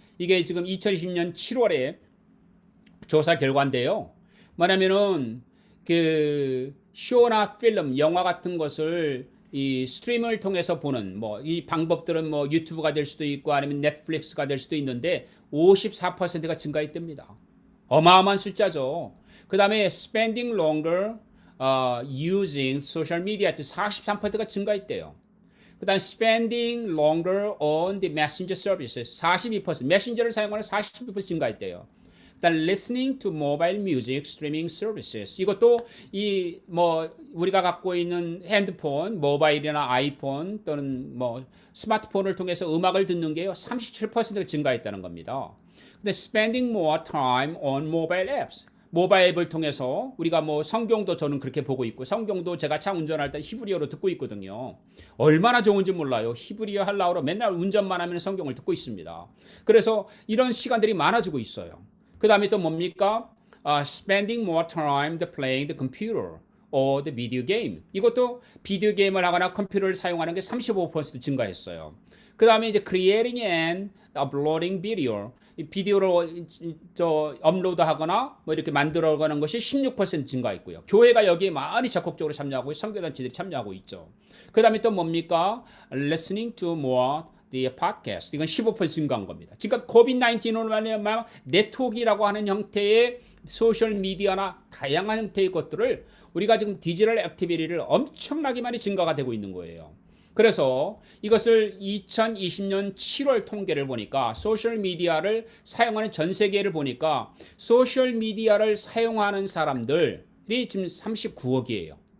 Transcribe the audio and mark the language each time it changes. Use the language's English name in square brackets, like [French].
[Korean] 이게 지금 2020년 7월에 조사 결과인데요. 뭐냐면은 그 쇼나 필름, 영화 같은 것을 이 스트리밍을 통해서 보는 뭐 이 방법들은 뭐 유튜브가 될 수도 있고 아니면 넷플릭스가 될 수도 있는데 54%가 증가했답니다. 어마어마한 숫자죠. 그 다음에 [English] spending longer using social media [Korean] 43%가 증가했대요. 그 다음에 [English] spending longer on the messenger services [Korean] 42%, 메신저를 사용하는 42% 증가했대요. 일단 [English] listening to mobile music streaming services [Korean] 이것도 이 뭐 우리가 갖고 있는 핸드폰, 모바일이나 아이폰 또는 뭐 스마트폰을 통해서 음악을 듣는 게요 37%가 증가했다는 겁니다. 근데 [English] spending more time on mobile apps [Korean] 모바일 앱을 통해서 우리가 뭐 성경도 저는 그렇게 보고 있고 성경도 제가 차 운전할 때 히브리어로 듣고 있거든요. 얼마나 좋은지 몰라요. 히브리어 할라우로 맨날 운전만 하면 성경을 듣고 있습니다. 그래서 이런 시간들이 많아지고 있어요. 그 다음에 또 뭡니까? [English] Spending more time playing the computer or the video game. [Korean] 이것도 비디오 게임을 하거나 컴퓨터를 사용하는 게 35% 증가했어요. 그 다음에 이제 [English] creating and uploading video. [Korean] 이 비디오를 업로드하거나 뭐 이렇게 만들어가는 것이 16% 증가했고요. 교회가 여기에 많이 적극적으로 참여하고 선교단체들이 참여하고 있죠. 그 다음에 또 뭡니까? [English] Listening to more the podcast. [Korean] 이건 15% 증가한 겁니다. 지금 코비드-19으로 말하면 네트워크라고 하는 형태의 소셜 미디어나 다양한 형태의 것들을 우리가 지금 디지털 액티비티를 엄청나게 많이 증가가 되고 있는 거예요. 그래서 이것을 2020년 7월 통계를 보니까 소셜 미디어를 사용하는 전 세계를 보니까 소셜 미디어를 사용하는 사람들이 지금 39억이에요.